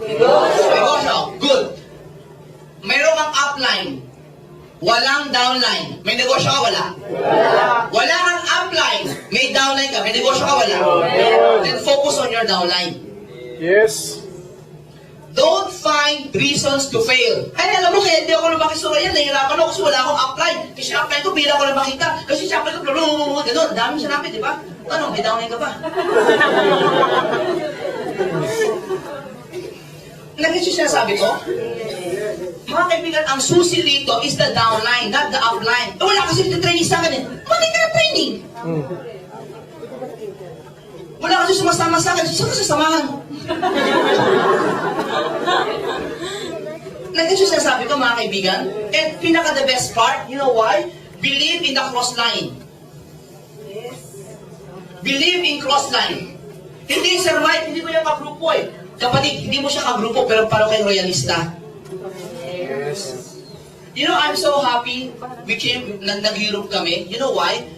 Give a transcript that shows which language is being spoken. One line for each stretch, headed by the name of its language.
Filipino: Negosyo. Good. Mayroon kang upline, walang downline. May negosyo ka, wala? Wala kang upline, may downline ka, may negosyo ka, wala?
English: Then focus on your downline. Yes. Don't find reasons to fail.
Filipino: Ay, alam mo, kaya hindi ako lumaki sa Royal. Nahihirapan ako kasi wala akong upline. Kasi upline ko, bila ko lang makita. Kasi siya upline ko, gano'n. Dami siya namin, di ba? Ano, may downline ka ba? Nag-issue siya sabi ko? Mga kaibigan, ang susi dito
English: is the downline, not the upline.
Filipino: Wala kasi dito training sa akin eh. Bakit ka training? Wala kasi sumasama sa akin. Saan ka sasamahan? Nag-issue siya sabi ko, mga kaibigan.
English: And pinaka the best part, you know why? Believe in the cross line. Believe in cross line.
Filipino: Hindi, Sir Mike, hindi ko yung kagrupo eh. Kapatid, hindi mo siya kagrupo, pero parang kayo royalista.
English: You know, I'm so happy
Filipino: nag-Europe kami.
English: You know why?